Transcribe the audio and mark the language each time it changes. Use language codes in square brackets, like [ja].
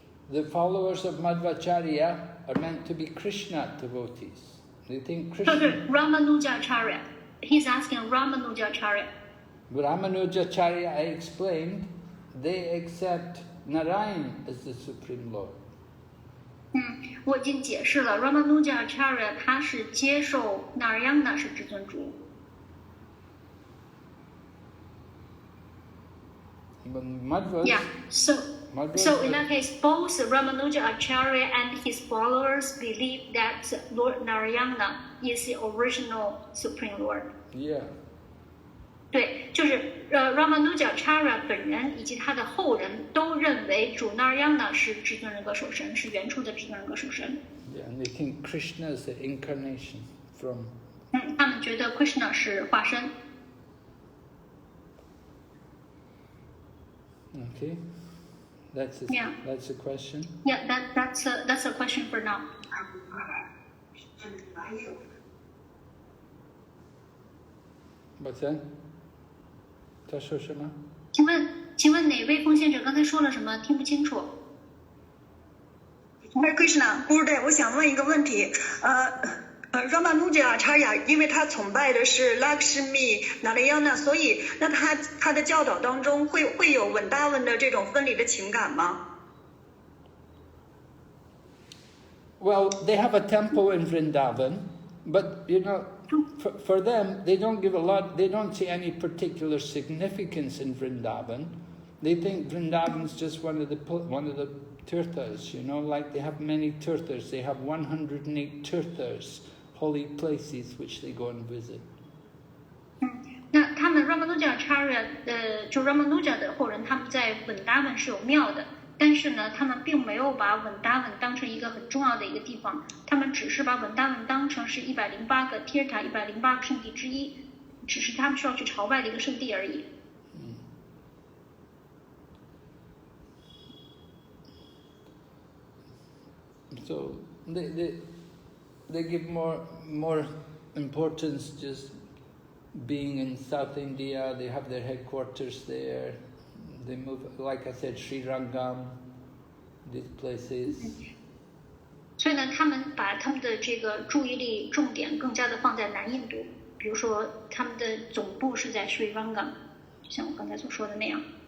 [en] The followers of Madhvacharya are meant to be Krishna devotees. They think Krishna... Ramanuja Acharya. He's asking Ramanuja Acharya. Ramanuja Acharya, I explained they accept Narayan as the Supreme Lord. [zh] 我已经解释了 Ramanuja Acharya 他是接受 Narayana 是至尊主。 [en] Yeah, so in that case, both Ramanuja Acharya and his followers believe that Lord Narayana is the original Supreme Lord. Yeah. [zh] 对，就是Ramanuja Acharya 本人以及他的后人都认为主 Narayana 是至尊人格守神，是原初的至尊人格守神。 [en] Yeah, and they think Krishna is the incarnation from. [zh] 他们觉得 Krishna 是化身。 [en] Okay, that's a question. Yeah, that's a question for now. What's that? [zh] 他说什么？请问哪位奉献者刚才说了什么？听不清楚。 Hare Krishna, Gurudev， 我想问一个问题。Ramanuja Acharya 因为他崇拜的是 Lakshmi Narayana， 所以那他的教导当中会有稳大文的这种分离的情感吗？ [en] Well, they have a temple in Vrindavan, but you know, for them, they don't give a lot. They don't see any particular significance in Vrindavan. They think Vrindavan's just one of the tirthas. You know, like they have many tirthas. They have 108 tirthas, holy places which they go and visit. [zh] 那他们 Ramanuja Acharya 就 Ramanuja 的后人，他们在稳达文是有庙的，但是呢，他们并没有把稳达文当成一个很重要的一个地方，他们只是把稳达文当成是108个 tirtha 108个圣地之一，只是他们需要去朝拜的一个圣地而已。 [en] So they give more importance just being in South India. They have their headquarters there. They move, like I said, Sri Rangam, these places. [zh] 所以呢，他们把他们的这个注意力重点更加的放在南印度，比如说他们的总部是在 Sri Rangam， 就像我刚才所说的那样。